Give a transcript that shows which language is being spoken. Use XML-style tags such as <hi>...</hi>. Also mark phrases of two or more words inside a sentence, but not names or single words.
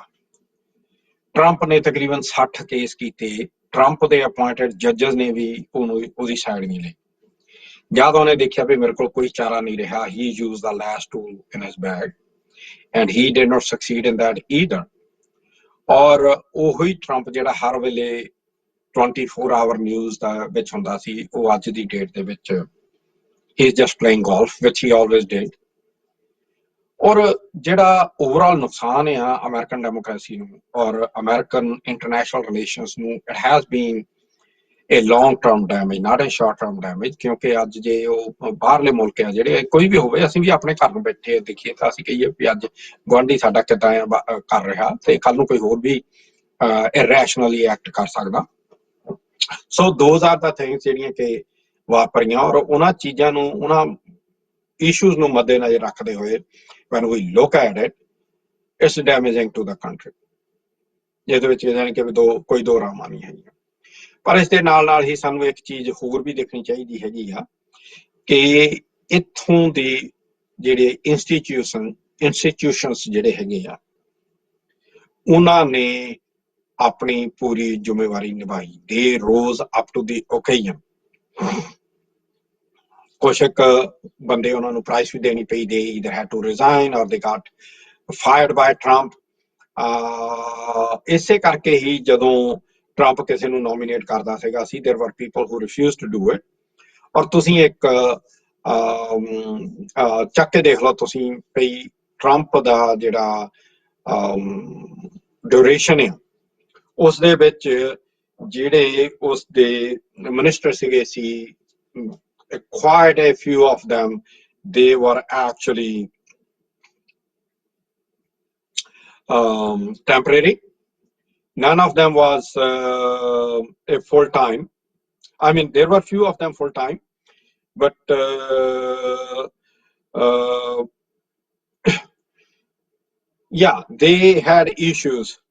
<pa>ਟਰੰਪ ਨੇ ਤਕਰੀਬਨ 60 ਕੇਸ ਕੀਤੇ, ਟਰੰਪ ਦੇ</pa> <en>appointed judges</en> <pa>ਨੇ ਵੀ ਉਹਦੀ ਸਾਈਡ ਨਹੀਂ ਲਈ। ਜਦ ਉਹਨੇ ਦੇਖਿਆ ਵੀ ਮੇਰੇ ਕੋਲ ਕੋਈ ਚਾਰਾ ਨਹੀਂ ਰਿਹਾ,</pa> <en>he used the last tool in his bag and he did not succeed in that either.</en> <pa>ਔਰ ਉਹੀ ਟਰੰਪ ਜਿਹੜਾ ਹਰ ਵੇਲੇ</pa> <en>24 hour news</en> <pa>ਦਾ ਵਿੱਚ ਹੁੰਦਾ ਸੀ, ਉਹ ਅੱਜ ਦੀ ਡੇਟ ਦੇ ਵਿੱਚ</pa> <en>he is just playing golf, which he always did.</en> <pa>ਔਰ ਜਿਹੜਾ ਓਵਰਆਲ ਨੁਕਸਾਨ ਆ ਅਮਰੀਕਨ ਡੈਮੋਕ੍ਰੇਸੀ ਨੂੰ ਔਰ ਅਮਰੀਕਨ ਇੰਟਰਨੈਸ਼ਨਲ ਰਿਲੇਸ਼ਨਸ ਨੂੰ,</pa> <en>it has been a long term damage, not a short term damage.</en> <pa>ਕਿਉਂਕਿ ਅੱਜ ਜੇ ਉਹ ਬਾਹਰਲੇ ਮੁਲਕ ਆ ਜਿਹੜੇ, ਕੋਈ ਵੀ ਹੋਵੇ, ਅਸੀਂ ਵੀ ਆਪਣੇ ਘਰ ਨੂੰ ਬੈਠੇ ਦੇਖੀਏ ਤਾਂ ਅਸੀਂ ਕਹੀਏ ਵੀ ਅੱਜ ਗੁਆਂਢੀ ਸਾਡਾ ਕਿੱਦਾਂ ਕਰ ਰਿਹਾ, ਤੇ ਕੱਲ ਨੂੰ ਕੋਈ ਹੋਰ ਵੀ irrationally ਐਕਟ ਕਰ ਸਕਦਾ। ਸੋ</pa> <en>those are the things</en> <pa>ਜਿਹੜੀਆਂ ਕਿ ਵਾਪਰੀਆਂ, ਔਰ ਉਹਨਾਂ ਚੀਜ਼ਾਂ ਨੂੰ, ਉਹਨਾਂ ਇਸ਼ੂਜ਼ ਨੂੰ ਮੱਦੇਨਜ਼ਰ ਰੱਖਦੇ ਹੋਏ</pa> <en>when we look at it, it's damaging to the country.</en> <pa>ਜਿਹਦੇ ਵਿੱਚ ਜਾਣੀ ਕਿ ਕੋਈ ਦੋ ਰਾਮਾਂ ਨਹੀਂ ਹੈਗੀਆਂ। ਪਰ ਇਸ ਦੇ ਨਾਲ ਨਾਲ ਹੀ ਸਾਨੂੰ ਇੱਕ ਚੀਜ਼ ਹੋਰ ਵੀ ਦੇਖਣੀ ਚਾਹੀਦੀ ਹੈਗੀ ਆ ਕਿ ਇੱਥੋਂ ਦੇ ਜਿਹੜੇ ਇੰਸਟੀਟਿਊਸ਼ਨਸ ਜਿਹੜੇ ਹੈਗੇ ਆ, ਉਹਨਾਂ ਨੇ ਆਪਣੀ ਪੂਰੀ ਜ਼ਿੰਮੇਵਾਰੀ ਨਿਭਾਈ।</pa> <en>they rose up to the occasion.</en> <pa>ਕੁਛ ਇੱਕ ਬੰਦੇ ਉਹਨਾਂ ਨੂੰ ਪ੍ਰਾਈਸ ਵੀ ਦੇਣੀ ਪਈ,</pa> <en>they either had to resign or they got fired by Trump.</en> <pa>ਇਸੇ ਕਰਕੇ ਹੀ ਜਦੋਂ ਟਰੰਪ ਕਿਸੇ ਨੂੰ ਨੋਮੀਨੇਟ ਕਰਦਾ ਸੀਗਾ ਸੀ,</pa> <en>there were people who refused to do it.</en> <pa>ਔਰ ਤੁਸੀਂ ਇੱਕ ਚੱਕ ਕੇ ਦੇਖ ਲਓ ਤੁਸੀਂ ਵੀ ਟਰੰਪ ਦਾ ਜਿਹੜਾ ਡਿਊਰੇਸ਼ਨ ਆ, ਉਸ ਦੇ ਵਿੱਚ ਜਿਹੜੇ ਉਸ ਦੇ ਮਿਨਿਸਟਰ ਸੀਗੇ ਸੀ,</pa> <en>quite a few of them, they were actually temporary. None of them was a full-time. I mean, there were few of them full-time, but yeah, they had issues.</en>